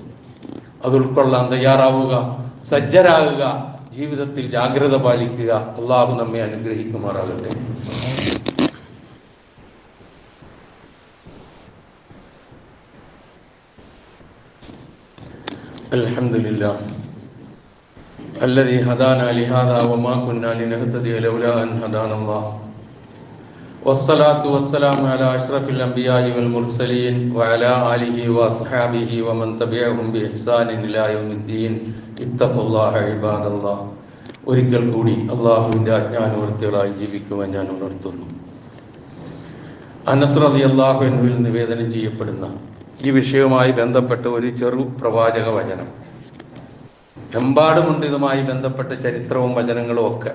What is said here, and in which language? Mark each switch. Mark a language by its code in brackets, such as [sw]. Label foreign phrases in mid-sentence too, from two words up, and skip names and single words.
[ml] അത് ഉൾക്കൊള്ളാൻ തയ്യാറാവുക, സജ്ജരാകുക, ജീവിതത്തിൽ ജാഗ്രത പാലിക്കുക. അള്ളാഹു നമ്മെ അനുഗ്രഹിക്കുമാറാകട്ടെ. [ar] അൽഹംദുലില്ലാ الذي هدانا لهذا وما كنا لنهتدي لولا أن هدانا الله والصلاة والسلام على أشرف الأنبياء والمرسلين وعلى آله وصحابه ومن تبعهم بإحسان إلى يوم الدين اتقوا الله عباد الله. [ml] ഒരിക്കൽ കൂടി അള്ളാഹുവിൻ്റെ അജ്ഞാനവൃത്തികളായി ജീവിക്കുവാൻ ഞാൻ ഉണർത്തുന്നു. അനസ് [ar] رضي الله عنه [ml] നിവേദനം ചെയ്യപ്പെടുന്ന ഈ വിഷയവുമായി ബന്ധപ്പെട്ട ഒരു ചെറു പ്രവാചക വചനം. എമ്പാടുമുണ്ട് ഇതുമായി ബന്ധപ്പെട്ട ചരിത്രവും വചനങ്ങളും ഒക്കെ.